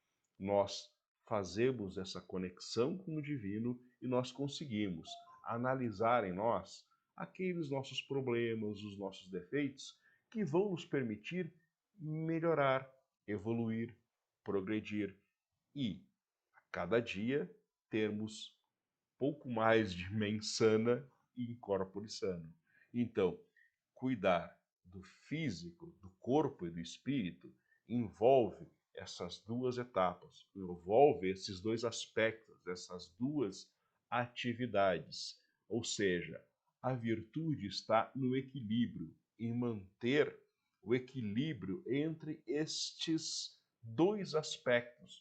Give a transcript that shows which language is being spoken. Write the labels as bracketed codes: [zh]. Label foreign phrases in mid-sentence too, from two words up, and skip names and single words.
[pt] Nós fazemos essa conexão com o divino e nós conseguimos analisar em nós aqueles nossos problemas, os nossos defeitos, que vão nos permitir melhorar, evoluir, progredir e, a cada dia, termos pouco mais de [la] mens sana [pt] e [la] in corpore sano. [pt] Então, cuidar do físico, do corpo e do espírito envolve essas duas etapas, envolve esses dois aspectos, essas duas atividades. Ou seja, a virtude está no equilíbrio, em manter o equilíbrio entre estes dois aspectos.